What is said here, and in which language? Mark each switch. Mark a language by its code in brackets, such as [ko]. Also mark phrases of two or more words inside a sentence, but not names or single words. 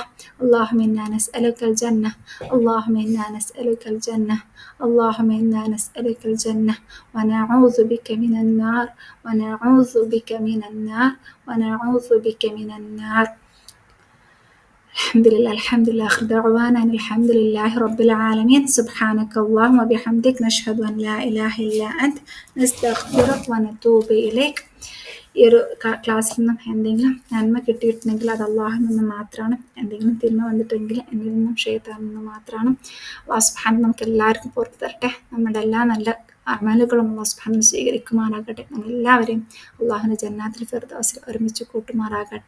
[ar] اللهم إنا نسألك الجنة، اللهم إنا نسألك الجنة، اللهم إنا نسألك الجنة ونعوذ بك من النار، ونعوذ بك من النار، ونعوذ بك من النار. الحمد لله الحمد لله. آخر دعوانا أن الحمد لله رب العالمين. سبحانك اللهم وبحمدك نشهد أن لا إله إلا أنت نستغفرك ونتوب إليك. [ml] ഈ ഒരു ക്ലാസ്സിൽ നിന്നും എന്തെങ്കിലും നന്മ കിട്ടിയിട്ടുണ്ടെങ്കിൽ അത് അള്ളാഹുവിൽ നിന്ന് മാത്രമാണ്. എന്തെങ്കിലും തിന്മ വന്നിട്ടെങ്കിൽ എന്നിൽ നിന്നും ഷൈത്താനിൽ നിന്ന് മാത്രമാണ്. [ar] الله سبحانه [ml] നമുക്ക് എല്ലാവർക്കും പുറത്തു തരട്ടെ. നമ്മുടെ എല്ലാ നല്ല അമലുകളും [ar] الله سبحانه [ml] സ്വീകരിക്കുമാറാകട്ടെ. നമ്മളെല്ലാവരെയും അള്ളാഹുവിൻ്റെ ജന്നാത്തുൽ ഫിർദൗസിൽ ഒരുമിച്ച് കൂട്ടുമാറാകട്ടെ.